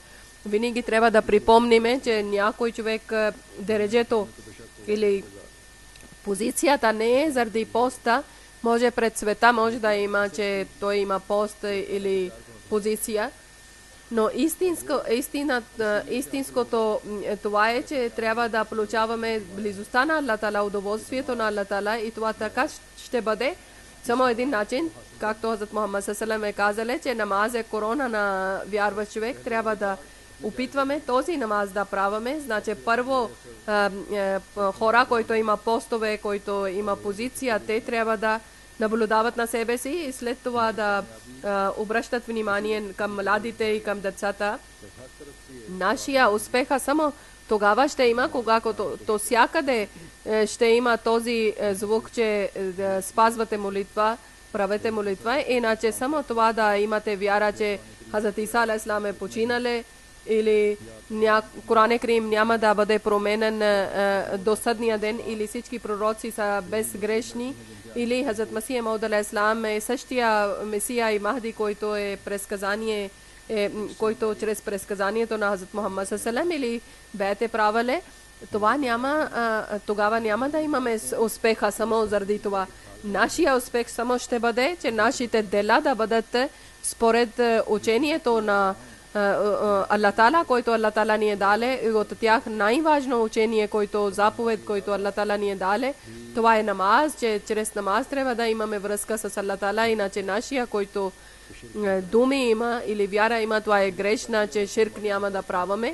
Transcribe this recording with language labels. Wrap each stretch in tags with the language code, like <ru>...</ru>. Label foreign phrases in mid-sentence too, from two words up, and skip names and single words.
<bg>Винаги трябва да припомниме, че някой човек дереджето или позицията не е заради поста, може пред света, може да има, че той има пост или позиция. Но истинското това е, че трябва да получаваме близостта на Аллах Таала, удоволствието на Аллах Таала и това така ще бъде само един начин, както Хазрат Мухаммад</bg> <ar>صلى الله عليه وسلم</ar> <bg>е казал, че намаз е корона на вярващ човек. Трябва да опитваме този намаз да праваме. Значи първо хора, които има постове, които има позиция, те трябва да наблюдават на себе си и след това да обръщат внимание към младите и към децата. Нашия успеха само тогава ще има, когато всякъде ще има този звук, че спазвате молитва, правете молитва, иначе само това да имате вяра, че Хазрат Иса</bg> <ar>عليه السلام</ar> <bg>е починале или Коран Карим няма да бъде променен до съдния ден или всички пророци са безгрешни или Хазрат Масих Мауд</bg> <ar>عليه السلام</ar> <bg>е същия Месия и Махди, който е предсказание, който чрез предсказанието на Хазрат Мухаммад</bg> <ar>صلى الله عليه وسلم</ar> <bg>или бете правиле, това няма, тогава няма да имаме успеха само заради това. Нашия успех само ще бъде, че нашите дела да бъдат според учението на Аллах Таала, който Аллах Таала ни е дале, и от тях най-важно учение, който заповед, който Аллах Таала ни е дале, това е намаз, че чрез намаз трябва да имаме връзка с Аллах Таала, иначе нашия, който думи има или вяра има, това е грешна, че ширк няма да праваме.</bg>